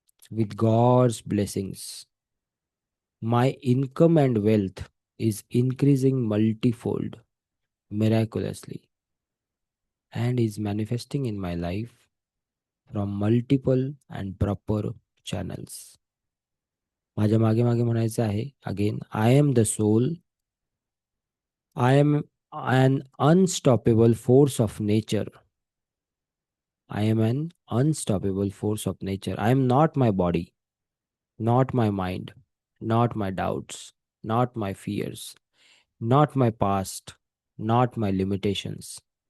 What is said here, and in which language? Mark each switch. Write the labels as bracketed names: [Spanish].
[English] With God's blessings, my income and wealth is increasing multifold, miraculously, and is manifesting in my life from multiple and proper channels. [Marathi] माझ्या मागे मागे म्हणायचं आहे again. [English] I am the soul. I am an unstoppable force of nature. I am an unstoppable force of nature. I am not my body, not my mind. not my doubts, not my fears, not my past, not my limitations.